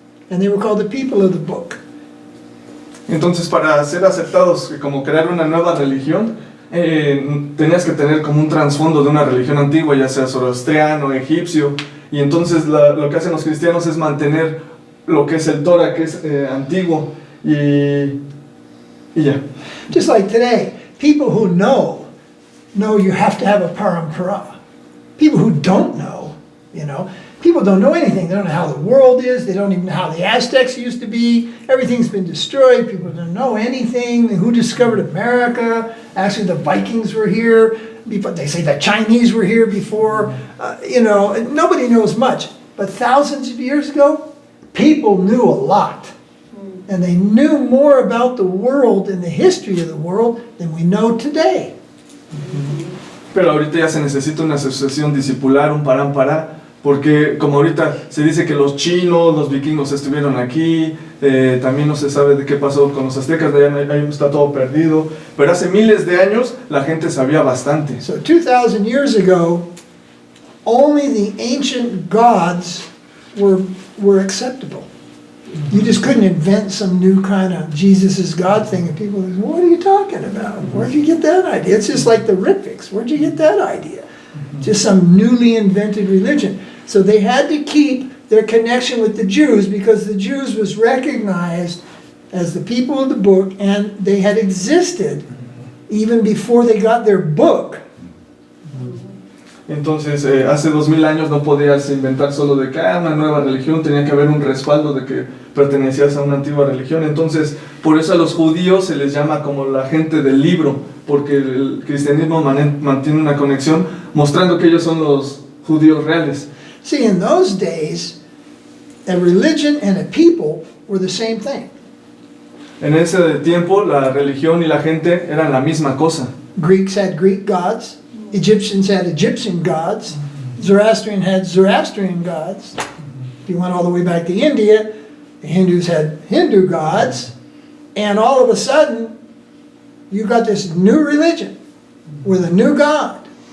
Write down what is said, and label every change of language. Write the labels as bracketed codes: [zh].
[en] And they were called the people of the book. [es] Entonces, para ser aceptados como crear una nueva religión, tenías que tener como un trasfondo de una religión antigua, ya sea zoroastriano, egipcio, y entonces lo que hacen los cristianos es mantener lo que es el Torah, que es antiguo, y ya. [en] Just like today, people who know you have to have a parampara. People who don't know, people don't know anything. They don't know how the world is. They don't even know how the Aztecs used to be. Everything's been destroyed. People don't know anything. Who discovered America? Actually, the Vikings were here before. They say the Chinese were here before. Nobody knows much. But thousands of years ago, people knew a lot. And they knew more about the world and the history of the world than we know today. [es] Pero ahorita ya se necesita una asociación discipular, un parán, porque como ahorita se dice que los chinos, los vikingos estuvieron aquí, también no se sabe de qué pasó con los aztecas, ahí está todo perdido, pero hace miles de años la gente sabía bastante. [en] So 2,000 years ago, only the ancient gods were acceptable. You just couldn't invent some new kind of Jesus is God thing, and people would say, what are you talking about? Where'd you get that idea? It's just like the Ripvics. Where'd you get that idea? Just some newly invented religion. So they had to keep their connection with the Jews because the Jews was recognized as the people of the book, and they had existed even before they got their book. [es] Entonces, hace 2000 años no podías inventar solo de que una nueva religión, tenía que haber un respaldo de que pertenecías a una antigua religión. Entonces, por eso a los judíos se les llama como la gente del libro, porque el cristianismo mantiene una conexión mostrando que ellos son los judíos reales. [en] See, in those days, a religion and a people were the same thing. [es] En ese tiempo, la religión y la gente eran la misma cosa. [en] Greeks had Greek gods, Egyptians had Egyptian gods, Zoroastrian had Zoroastrian gods. If you went all the way back to India, the Hindus had Hindu gods, and all of a sudden, you got this new religion with a new god.